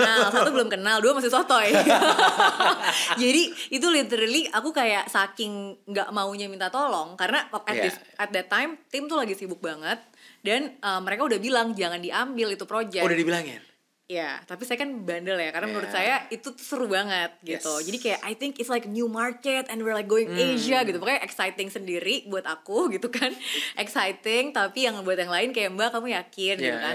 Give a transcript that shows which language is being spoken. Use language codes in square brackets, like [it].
[id] Satu belum kenal, dua masih sotoy. Jadi itu literally aku kayak saking nggak maunya minta tolong karena [en] at that time [id] tim tuh lagi sibuk banget dan mereka udah bilang jangan diambil itu project. Udah dibilangin? Ya, tapi saya kan bandel ya, karena menurut saya itu seru banget gitu. Jadi kayak [en] I think it's like new market and we're like going Asia gitu. [id] Pokoknya exciting sendiri buat aku gitu kan. Exciting, tapi yang buat yang lain kayak Mbak kamu yakin gitu kan.